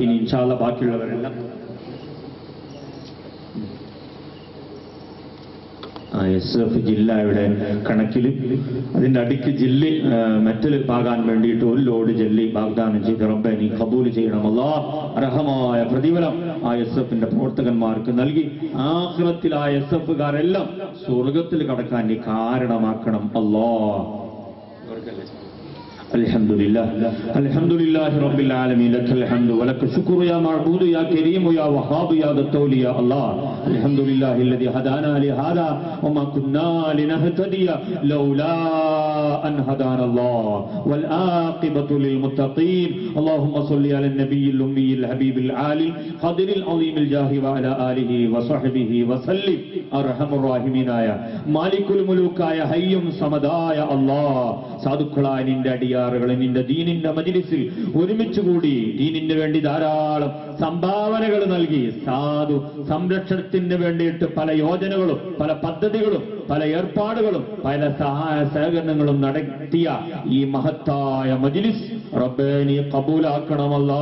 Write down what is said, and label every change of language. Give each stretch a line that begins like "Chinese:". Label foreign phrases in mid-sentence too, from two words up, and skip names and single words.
Arabic: إن شاء الله
Malayalam: ബാക്കിയുള്ളവരെല്ലാം SF ജില്ലയുടെ കണക്കിൽ അതിന്റെ അടിക്ക് ജില്ലി മെറ്റൽ പാകാൻ വേണ്ടിയിട്ട് 1 ലോഡ് ജെല്ലി വാഗ്ദാനം ചെയ്ത് റബ്ബേ നീ കബൂൽ ചെയ്യണം. അല്ലാഹ് അർഹമായ പ്രതിഫലം SF-ന്റെ പ്രവർത്തകന്മാർക്ക് നൽകി ആഖിറത്തിൽ SF-കാരെല്ലാം സ്വർഗത്തിൽ കടക്കാൻ നീ കാരണമാക്കണം അല്ലാഹ്.
Arabic: الحمد لله رب العالمين لك الحمد ولك الشكر يا معبود يا كريم يا وهاب يا ذا الطول يا الله. الحمد لله الذي هدانا لهذا وما كنا لنهتدي لولا أن هدانا الله والعاقبة للمتقين. اللهم صل على النبي الأمي الحبيب العالي قدر العظيم الجاه وعلى آله وصحبه وسلم. أرحم الراحمين يا مالك الملوك يا حي صمدا يا الله.
Malayalam: സാധുക്കളായ നിന്റെ അടിയാറുകളെ നിന്റെ ദീനിന്റെ മജ്‌ലിസിൽ ഒരുമിച്ചുകൂടി ദീനിന് വേണ്ടി ധാരാളം സംഭാവനകൾ നൽകി സാധു സംരക്ഷണത്തിന് വേണ്ടിയിട്ട് പല യോജനകളും പല പദ്ധതികളും പല ഏർപ്പാടുകളും പല സഹായ സഹകരണങ്ങളും നടത്തിയ ഈ മഹത്തായ മജ്‌ലിസ് റബ്ബേ നീ കബൂലാക്കണമല്ലാ.